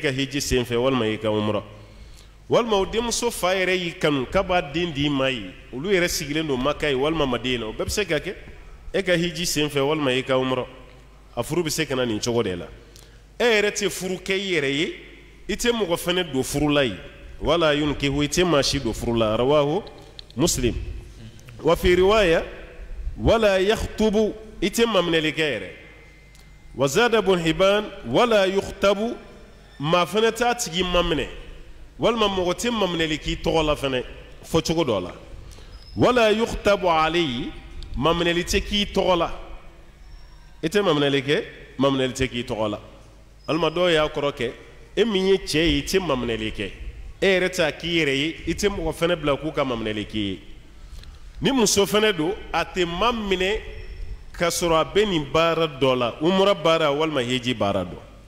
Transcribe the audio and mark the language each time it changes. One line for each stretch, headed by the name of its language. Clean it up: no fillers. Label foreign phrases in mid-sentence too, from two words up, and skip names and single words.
Bambara: ka hiji senfɛ walima i ka umra walima o denmuso fa yɛrɛ y'i kanu k'a b'a den d'i ma ye olu yɛrɛ sigilen don maka ye walima madina o bɛɛ bɛ se ka kɛ e ka hiji senfɛ walima i ka umra a furu bɛ se ka na nin cogo de la e yɛrɛ tɛ furu kɛ i yɛrɛ ye i tɛ mɔgɔ fɛnɛ don furu la yen
Arabic: ولا ينكح
Bambara: i tɛ maa si don furu la rawahu
Arabic: مسلم وفي رواية ولا يخطب
Bambara: i tɛ maminɛli kɛ yɛrɛ
Arabic: وزاد ابن حبان ولا يخطب
Bambara: maa fɛnɛ t'a tigi maminɛ walima mɔgɔ tɛ maminɛli k'i tɔgɔ la fɛnɛ fɔ cogo dɔ la
Arabic: ولا يخطب عليه
Bambara: maminɛli tɛ k'i tɔgɔ la i tɛ maminɛli kɛ maminɛli tɛ k'i tɔgɔ la walima dɔw y'a kɔrɔ kɛ e min ye cɛ ye i tɛ maminɛli kɛ e yɛrɛ t'a k'i yɛrɛ ye i tɛ mɔgɔ fɛnɛ bila k'u ka maminɛli k'i ye ni muso fɛnɛ don a tɛ maminɛ k'a sɔrɔ a bɛ nin baara dɔ la umra baara walima hiji baara dɔ